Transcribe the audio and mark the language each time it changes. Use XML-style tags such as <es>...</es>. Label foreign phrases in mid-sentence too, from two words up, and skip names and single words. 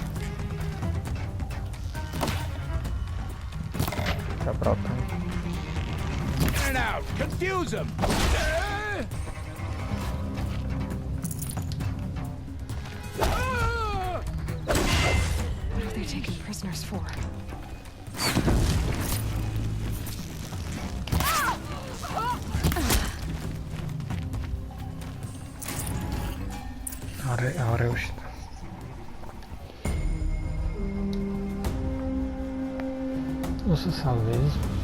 <ro>Aproape.</ro> <en>In and out! Confuse them! What are they taking prisoners for?</en> <ro>Au reușit. O să salvez.</ro>